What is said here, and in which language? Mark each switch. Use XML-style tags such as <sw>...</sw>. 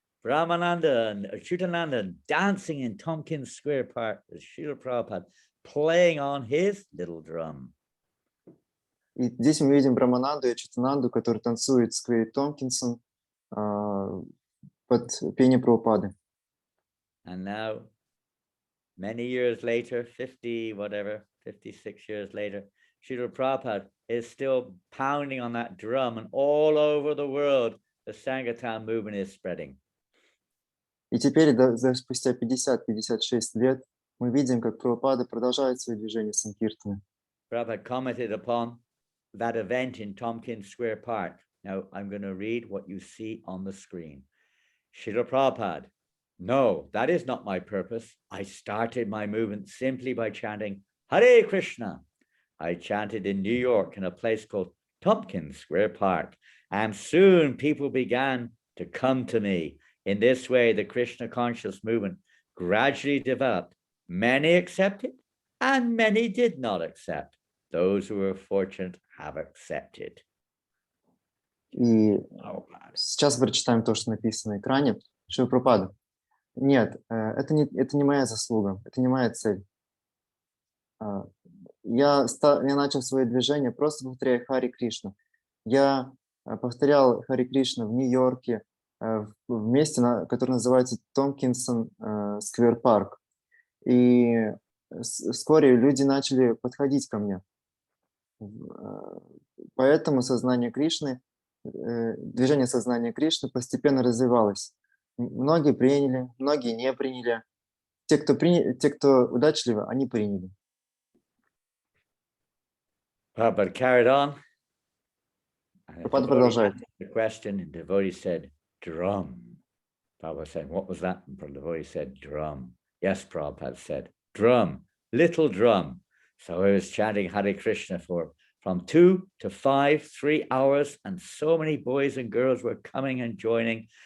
<en>Brahmananda and Achyutananda dancing in Tompkins Square Park with Srila Prabhupada playing on his little drum.</en> <ru>И здесь мы видим Брамананду и Ачитананду, которые танцуют в сквере Томпкинсон под пение Прабхупады.</ru> <en>And now, many years later, 56 years later, Srila Prabhupada is still pounding on that drum, and all over the world, the Sankirtan movement is spreading.</en> <ru>И теперь, спустя 50-56 лет, мы видим, как Прабхупада продолжает свое движение Санкиртаны.</ru> <en>Prabhupada commented upon that event in Tompkins Square Park. Now, I'm going to read what you see on the screen. Srila Prabhupada, no, that is not my purpose. I started my movement simply by chanting Hare Krishna. I chanted in New York in a place called Tompkins Square Park, and soon people began to come to me. In this way, the Krishna conscious movement gradually developed. Many accepted, and many did not accept. Those who were fortunate have accepted.</en> <ru>И сейчас прочитаем то, что написано на экране. Шрила Прабхупада. Нет, это не моя заслуга, это не моя цель. Я начал свое движение просто повторяя Хари Кришна. Я повторял Хари Кришна в Нью-Йорке, в месте, которое называется Томпкинсон Сквер Парк. И вскоре люди начали подходить ко мне. Поэтому сознание Кришны, движение сознания Кришны постепенно развивалось. Многие приняли, многие не приняли. Те, кто удачливы, они приняли.</ru> <en>Prabhupada carried on.</en> <ru>Prabhupada продолжает.</ru> <en>The question, and devotee said, drum. Prabhupada said, what was that? And the devotee said, drum. Yes, Prabhupada said, drum, little drum. So I was chanting Hare Krishna from 2 to 5, 3 hours, and so many boys and girls were coming and joining.</en>